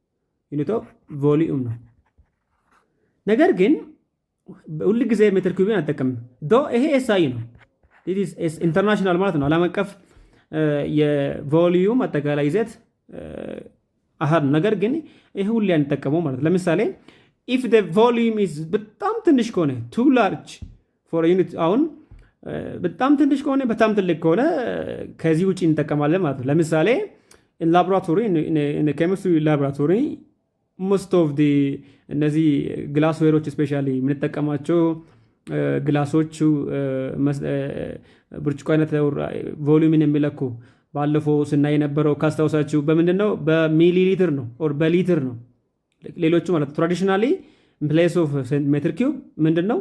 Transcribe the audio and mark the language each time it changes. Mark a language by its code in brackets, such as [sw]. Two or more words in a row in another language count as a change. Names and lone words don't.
[am] ነገር ግን ሁል ጊዜ [en] meter cube [am] አጠቀምም። ይሄ ኤስአይ ነው፣ ኢንተርናሽናል ማለት ነው፣ ዓለም አቀፍ የቮሊዩም አጠቃላይ ይዘት አሃድ ነው። ነገር ግን ይሄ ሁሌ አንጠቀመው ማለት ነው። ለምሳሌ [en] if the volume is [am] በጣም ትንሽ ከሆነ [en] too large for a unit [am] አሁን በጣም ትንሽ ከሆነ በጣም ትልቅ ከሆነ ከዚህ ውጪ እንጠቀማለን ማለት ነው። ለምሳሌ [en] in laboratory in the chemistry laboratory most of the [am] እነዚህ ግላስዌሮች ስፔሻሊ የምንጠቀማቸው ግላሶቹ ብርጭቆ አይነት ቮሊዩምን የሚለኩ ባለፈው ስናይ የነበረው ካስታውሳችሁ በምንድን ነው? በሚሊ ሊትር ነው ኦር በሊትር ነው። ሌሎቹ ማለት [en] traditionally place of meter cube [am] ምንድን ነው?